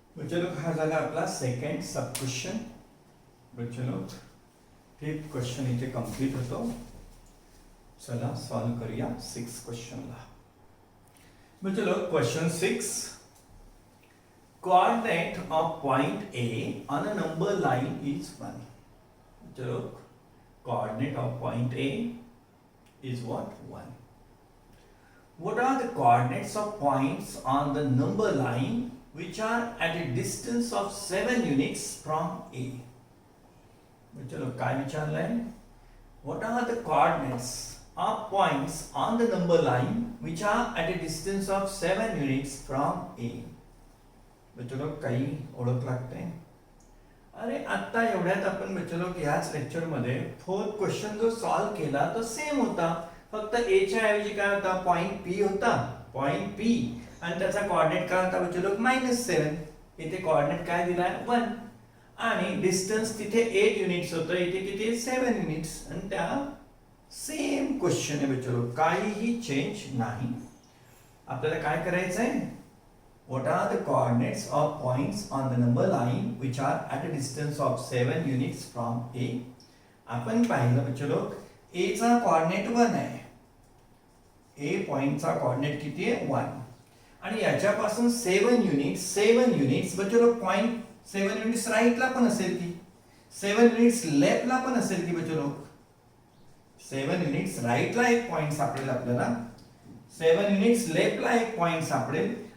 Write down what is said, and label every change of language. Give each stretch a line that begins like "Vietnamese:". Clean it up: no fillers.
Marathi: चलो हा झाला आपला सेकंड सब क्वेश्चन. चलो फिफ्थ क्वेश्चन इथे कंप्लीट होतो. चला सॉल्व करूया 6 क्वेश्चनला. चलो question 6.
English: Coordinate of point A on a number line is 1. चलो coordinate of point A is what 1. What are the coordinates of points on the number line which are at a distance of 7 units from A?
Marathi: चलो काय विचारलंय?
English: What are the coordinates of points on the number line which are at a distance of 7 units from A?
Marathi: चलो काही ओळख लागते. अरे आता एवढ्यात आपण बच्चलो ह्याच लेक्चर मध्ये फोर्थ क्वेश्चन जो सॉल्व केला तो सेम होता. फक्त ए च्या ऐवजी काय होता? पॉइंट पी होता. पॉइंट पी आणि त्याचा कोऑर्डिनेट काय होता बच्चलो? -7. इथे कोऑर्डिनेट काय दिलाय? 1. आणि डिस्टन्स तिथे 8 युनिट्स होतं, इथे किती? 7 युनिट्स. आणि त्या सेम क्वेश्चन आहे बच्चलो, काहीही चेंज नाही. आपल्याला काय करायचंय?
English: What are the coordinates of points on the number line which are at a distance of 7 units from A?
Marathi: आपण पाहिलं बच्चलो A चा कोऑर्डिनेट 1 आहे. A पॉइंटचा कोऑर्डिनेट किती आहे? 1. आणि याच्यापासून 7 युनिट्स बच्चलो पॉइंट 7 युनिट्स राईटला पण असेल की 7 युनिट्स लेफ्टला पण असेल की बच्चलो 7 युनिट्स राईटला एक पॉइंट सापडेल आपल्याला, 7 युनिट्स लेफ्टला एक पॉइंट सापडेल.